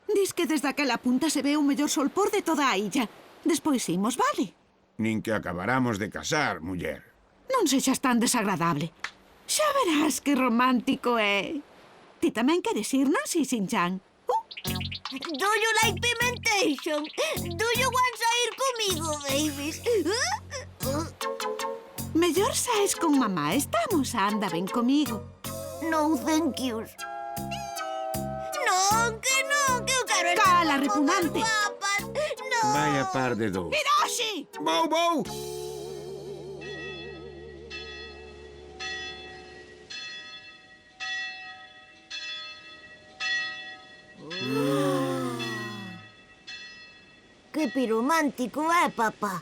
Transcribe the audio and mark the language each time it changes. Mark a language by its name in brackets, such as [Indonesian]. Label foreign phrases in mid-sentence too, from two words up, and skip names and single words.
[Galician] Dis que desde aquela punta se ve o mellor solpor de toda a illa. Despois imos, vale? Nin que acabaramos de casar, muller. Non sexas tan desagradable. Xa verás que romántico é. Ti tamén queres ir, non, si, Shin-chan? [English] Do you like pimentation? Do you want to [Galician] ir comigo, [English] babies? [Galician] Mellor saes con mamá, estamos, anda, ven comigo. [English] No, thank you. [Galician] Non, que eu quero estar Cala, con repugnante. mozas guapas. No. Vaya par de dous. Hiroshi! Vou! Que piromántico papá.